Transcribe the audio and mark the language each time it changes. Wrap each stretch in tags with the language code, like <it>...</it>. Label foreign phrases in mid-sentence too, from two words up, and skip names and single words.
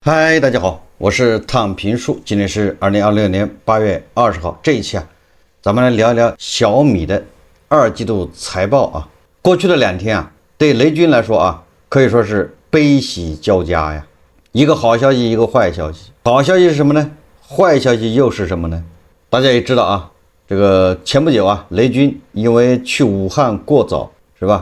<zh>嗨，大家好，我是躺平树，今天是2026年8月20号。这一期咱们来聊一聊小米的2季度財報啊。過去的2天對雷軍來說可以說是悲喜交加呀。一個好消息，一個壞消息。好消息是什麼呢？壞消息又是什麼呢？大家也知道這個前不久雷軍因為去武漢過早，是吧？</zh>